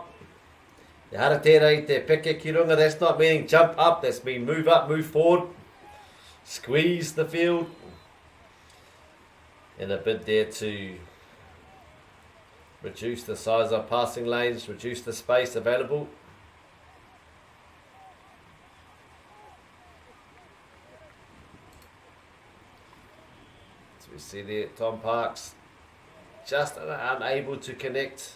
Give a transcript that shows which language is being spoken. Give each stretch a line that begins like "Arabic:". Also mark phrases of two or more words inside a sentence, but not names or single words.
Māori: Te hara tērā I te peke ki runga,
English: that's not meaning jump up, that's mean move up, move forward, squeeze the field. In a bid there to reduce the size of passing lanes, reduce the space available. So we see there, Tom Parks just unable to connect.